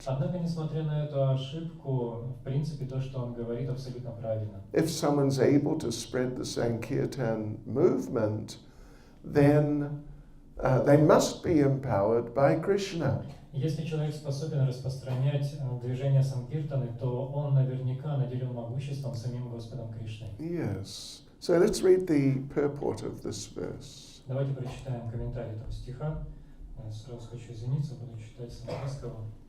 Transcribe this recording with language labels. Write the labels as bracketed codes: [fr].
[ru] Однако, несмотря на эту ошибку, в принципе, то, что он говорит, абсолютно правильно. [en] If someone's able to spread the Sankirtan movement, then they must be empowered by Krishna. [ru] Если человек способен распространять движение Санкиртаны, то он наверняка наделен могуществом самим Господом Кришной. [en] Yes. So let's read the purport of this verse. [ru] Давайте прочитаем комментарий этого стиха. Я сразу хочу извиниться, буду читать с английского.